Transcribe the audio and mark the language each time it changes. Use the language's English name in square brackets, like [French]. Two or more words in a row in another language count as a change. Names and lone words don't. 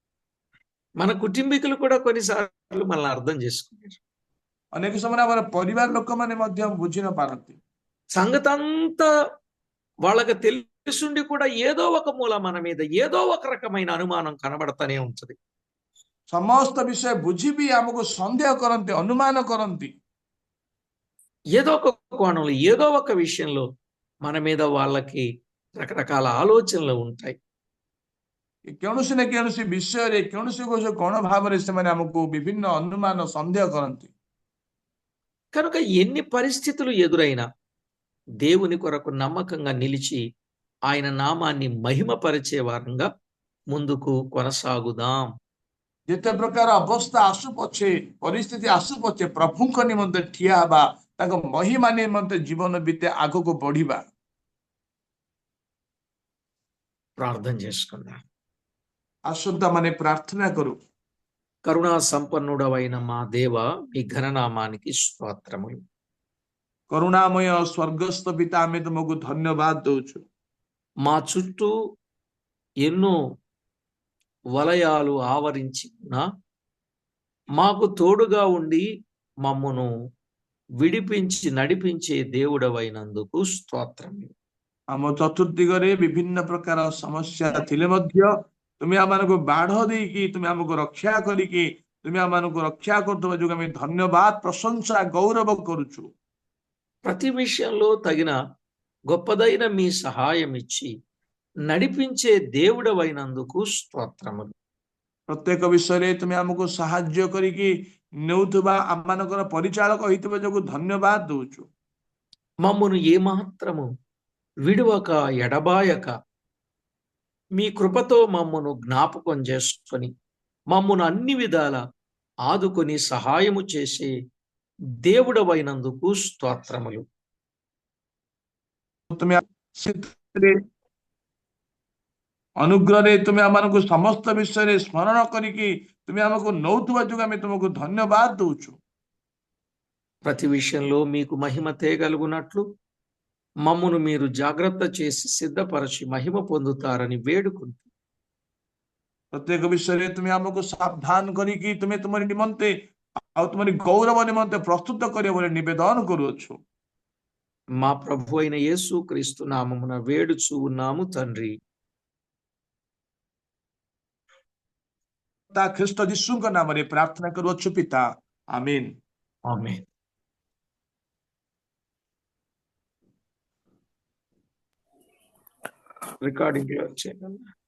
[Telugu] మన కుటుంబీకులు కూడా కొన్నిసార్లు మనల్ని అర్థం చేసుకున్నారు. [Odia] ଅନେକ ସମୟରେ ଆମର ପରିବାର ଲୋକମାନେ ମଧ୍ୟ ବୁଝି ନ ପାରନ୍ତି। [Telugu] సంగతంతా వాళ్ళకి తెలుసుండి కూడా ఏదో ఒక మూల మన మీద ఏదో ఒక రకమైన అనుమానం కనబడతానే ఉంటది. [Odia] ସମସ୍ତ ବିଷୟ ବୁଝି ବି ଆମକୁ ସନ୍ଦେହ କରନ୍ତି, ଅନୁମାନ କରନ୍ତି। [Telugu] ఏదో ఒక కోణంలో ఏదో ఒక విషయంలో మన మీద వాళ్ళకి రకరకాల ఆలోచనలు ఉంటాయి. [Odia] କୌଣସି ନା କୌଣସି ବିଷୟରେ କୌଣସି କଣ ଭାବରେ ସେମାନେ ଆମକୁ ବିଭିନ୍ନ ଅନୁମାନ ସନ୍ଦେହ କରନ୍ତି। [Telugu] కనుక ఎన్ని పరిస్థితులు ఎదురైనా దేవుని కొరకు నమ్మకంగా నిలిచి ఆయన నామాన్ని మహిమపరిచే వారంగా ముందుకు కొనసాగుదాం. [Odia] ଯେତେ ପ୍ରକାର ଅବସ୍ଥା ଆସୁ ପଛେ, ପରିସ୍ଥିତି ଆସୁ ପଛେ, ପ୍ରଭୁଙ୍କ ନିମନ୍ତେ ଠିଆ ହେବା, ତାଙ୍କ ମହିମା ନିମନ୍ତେ ଜୀବନ ବିତେ ଆଗକୁ ବଢିବା। [Telugu] ప్రార్థన చేసుకుందాం. [Odia] ଆସନ୍ତା ମାନେ ପ୍ରାର୍ଥନା କରୁ। [Telugu] కరుణా సంపన్నుడవైన మా దేవ, మీ ఘననామానికి స్తోత్రములు. [Odia] କରୁଣାମୟ ସ୍ୱର୍ଗସ୍ଥ ପିତା, ଆମେ ତୁମକୁ ଧନ୍ୟବାଦ ଦଉଛୁ। [Telugu] మా చుట్టూ ఎన్నో వలయాలు ఆవరించి ఉన్నా మాకు తోడుగా ఉండి మమ్మను విడిపించి నడిపించే దేవుడవైనందుకు స్తోత్రములు. [Odia] ଆମ ଚତୁର୍ଦିଗରେ ବିଭିନ୍ନ ପ୍ରକାର ସମସ୍ୟା ଥିଲେ ମଧ୍ୟ ତୁମେ ଆମମାନଙ୍କୁ ବାଢ ଦେଇକି, ତୁମେ ଆମକୁ ରକ୍ଷା କରିକି, ତୁମେ ଆମମାନଙ୍କୁ ରକ୍ଷା କରୁଥିବା ଯୋଗୁଁ ଆମେ ଧନ୍ୟବାଦ, ପ୍ରଶଂସା, ଗୌରବ କରୁଛୁ। [Telugu] ప్రతి విషయంలో తగిన గొప్పదైన మీ సహాయం ఇచ్చి నడిపించే దేవుడవైనందుకు స్తోత్రములు. [Odia] ପ୍ରତ୍ୟେକ ବିଷୟରେ ତୁମେ ଆମକୁ ସାହାଯ୍ୟ କରିକି ନେଉଥିବା, ଆମମାନଙ୍କର ପରିଚାଳକ ହେଇଥିବା ଯୋଗୁଁ ଧନ୍ୟବାଦ ଦଉଛୁ। [Telugu] మమ్మను ఏమాత్రము విడువక ఎడబాయక మీ కృపతో మమ్మను జ్ఞాపకం చేసుకొని మమ్మను అన్ని విధాల ఆదుకొని సహాయము చేసే దేవుడవైనందుకు స్తోత్రములు. [Odia] তুমি ସେଥିରେ ଅନୁଗ୍ରହରେ ତୁମେ ଆମମାନଙ୍କୁ ସମସ୍ତ ବିଷୟରେ ସ୍ମରଣ କରିକି ତୁମେ ଆମକୁ ନଉଥିବା ଯୋଗୁଁ ଆମେ ତୁମକୁ ଧନ୍ୟବାଦ ଦଉଛୁ। [Telugu] ప్రతి విషయంలో మీకు మహిమ తేగలుగునట్లు మమ్మను మీరు జాగ్రత్త చేసి సిద్ధపరచి మహిమ పొందుతారని వేడుకుంటూ [Odia] ପ୍ରତ୍ୟେକ ବିଷୟରେ ତୁମେ ଆମକୁ ସାବଧାନ କରିକି ତୁମେ ତୁମର ନିମନ୍ତେ ଆଉ ତୁମର ଗୌରବ ନିମନ୍ତେ ପ୍ରସ୍ତୁତ କରିବ ବୋଲି ନିବେଦନ କରୁଅଛୁ। [Telugu] మా ప్రభు అయిన యేసు క్రీస్తు నామమున వేడుచూ ఉన్నాము తండ్రి. [Odia] ତା ଖ୍ରୀଷ୍ଟ ଯୀଶୁଙ୍କ ନାମରେ ପ୍ରାର୍ଥନା କରୁଅଛୁ ପିତା, ଆମେନ୍। [Telugu] ఆమేన్. రికార్డింగ్ లో వచ్చేయండి.